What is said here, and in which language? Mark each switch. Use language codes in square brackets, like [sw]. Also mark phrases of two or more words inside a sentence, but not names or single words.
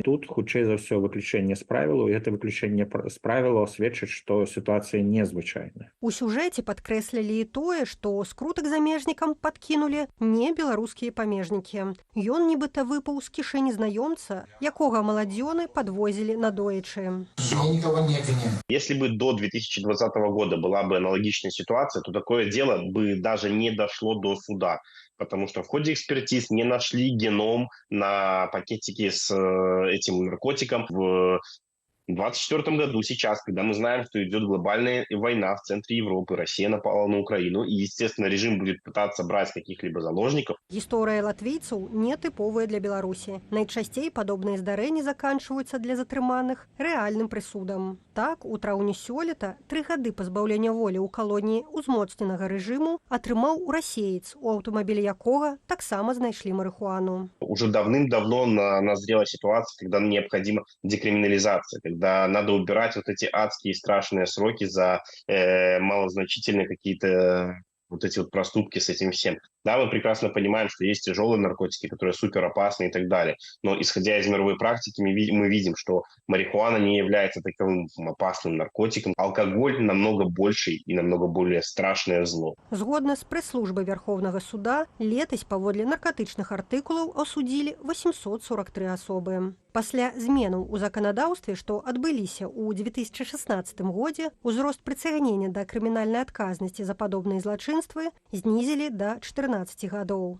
[be] Тут, хутчэй за ўсё, выключэнне з правілаў, і гэта выключэнне з правілаў сведчыць, што сітуацыя незвычайная. У сюжэце падкрэслілі і тое, што скрутак замежнікам падкінулі не беларускія памежнікі. Ён нібыта выпаў з кішэні знаёмца, якога маладзёны падвозілі надоечы. [ru] Я никого не обвиняю. Если бы до 2020 года была бы аналогичная ситуация, то такое дело бы даже не дошло до суда. Потому что в ходе экспертиз не нашли геном на пакетике с этим наркотиком в В 2024 году, сейчас, когда мы знаем, что идет глобальная война в центре Европы, Россия напала на Украину, и, естественно, режим будет пытаться брать каких-либо заложников. [be] Гісторыя латвійцаў не тыповая для Беларусі. Найчасцей падобныя здарэнні заканчваюцца для затрыманых рэальным прысудам. Так, у траўні сёлета 3 гады пазбаўлення волі ў калоніі узмоцненага рэжыму атрымаў расеец, у аўтамабілі якога таксама знайшлі марыхуану. [ru] Уже давным-давно назрела ситуация, когда необходима декриминализация, когда надо убирать вот эти адские страшные сроки за малозначительные какие-то вот эти вот проступки с этим всем. Да, мы прекрасно понимаем, что есть тяжелые наркотики, которые супер опасны и так далее. Но исходя из мировой практики, мы видим, что марихуана не является таковым опасным наркотиком. Алкоголь намного больше и намного более страшное зло. [be] Згодна з прэс-службай Верховнага суда, летась паводле наркотычных артыкулаў асудзілі 843 асобы. Пасля зменаў у заканадаўстве, што адбыліся ў 2016 годзе, узрост прыцягнення да крымінальнай адказнасці за падобныя злачынствы знізілі да 14 гадоў.